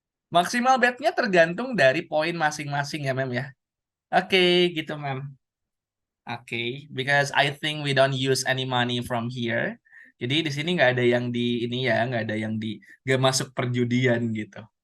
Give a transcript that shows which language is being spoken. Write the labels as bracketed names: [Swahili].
[Indonesian] Maksimal betnya tergantung dari poin masing-masing ya mem ya. Oke, gitu mem. [English] Oke, because I think we don't use any money from here. [Indonesian] Jadi di sini nggak ada yang di ini ya, nggak ada yang di nggak masuk perjudian gitu.